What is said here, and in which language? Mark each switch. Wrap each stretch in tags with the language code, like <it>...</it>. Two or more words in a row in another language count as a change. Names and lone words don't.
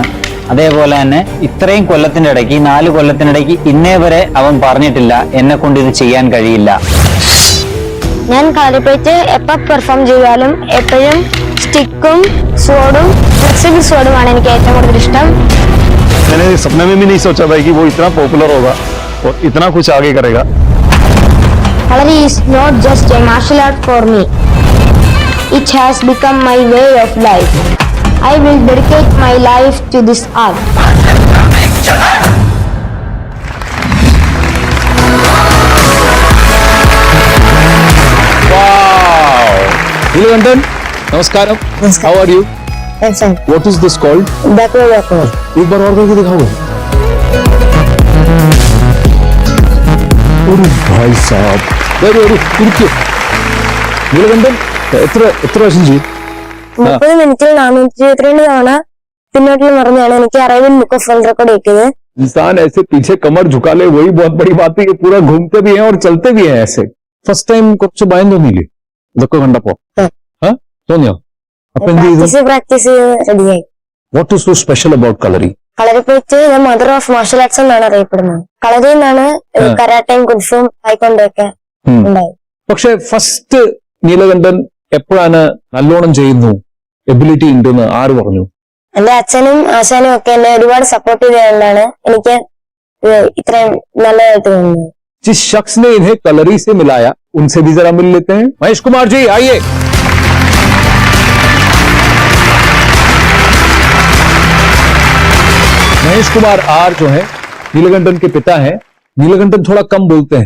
<ml>അതേപോലെ തന്നെ ഇത്രയും കൊല്ലത്തിന്റെ ഇടയ്ക്ക്, 4 കൊല്ലത്തിനിടയ്ക്ക് ഇന്നേ വരെ അവൻ പറഞ്ഞിട്ടില്ല എന്നെ കൊണ്ട് ഇത് ചെയ്യാൻ കഴിയില്ല. ഞാൻ കളരിപ്പയറ്റ് എപ്പോൾ പെർഫോം ചെയ്താലും എപ്പോഴും സ്റ്റിക്കും സ്വോർഡും ഫ്ലെക്സിബിൾ സ്വോർഡുമാണ് എനിക്ക് ഏറ്റവും കൂടുതൽ ഇഷ്ടം.</ml> <hi>मैंने सपने में भी नहीं सोचा था कि वो इतना पॉपुलर होगा और इतना कुछ आगे करेगा।</hi> <en>Kalari is not just a martial art for me. It has become my way of life. I will dedicate my life to this art.</en> <hi>नीलकंठन, नमस्कार।</hi> <en>How are you? What is this called? Backward.</en> <hi>एक बार और करके दिखाओगे? अरे भाई साहब, रुकिए। नीलकंठन,</hi> <ml>എത്ര ചെയ്യും? 30 മിനിറ്റിൽ 422 തവണ പിന്നോട്ടിൽ മറിഞ്ഞാണ് എനിക്ക് അറിവിൽ</ml> <en>Book of World Record</en> <ml>കിട്ടിയത്.</ml> <hi>इंसान ऐसे पीछे कमर झुका ले वही बहुत बड़ी बात है कि पूरा घूमते भी हैं और चलते भी हैं ऐसे।</hi> <en>first time</en> <ml>കുറച്ച് ഭയം തോന്നിയില്ലേ ഇതൊക്കെ കണ്ടപ്പോ? തോന്നിയോ? പ്രാക്ടീസ് റെഡിയായി.</ml> <en>What is so special about Kalari?</en> <ml>കളരിപ്പയറ്റ്</ml> <en>mother of martial arts</en> <ml>എന്നാണ് അറിയപ്പെടുന്നത്. കളരിയിൽ നിന്നാണ് കരാട്ടയും കുൻഫും തായ്ക്വോണ്ടോയൊക്കെ ഉണ്ടായത്. പക്ഷെ ഫസ്റ്റ് നീലകണ്ഠൻ എപ്പോഴാണ് നല്ലോണം ചെയ്യുന്നു, എബിലിറ്റി ഉണ്ടെന്ന് ആര് പറഞ്ഞു? എന്റെ അച്ഛനും ആശാനും ഒക്കെ എന്നെ ഒരുപാട് സപ്പോർട്ട് ചെയ്തുകൊണ്ടാണ് എനിക്ക് ഇത്രയും നല്ലതായിട്ട് തോന്നുന്നത്.</ml> <hi>जिस शख्स ने इन्हें कलरी से मिलाया उनसे भी जरा मिल लेते हैं। महेश कुमार जी आइए। महेश कुमार आर जो है नीलकंठन के पिता हैं। नीलकंठन थोड़ा कम बोलते हैं।</hi>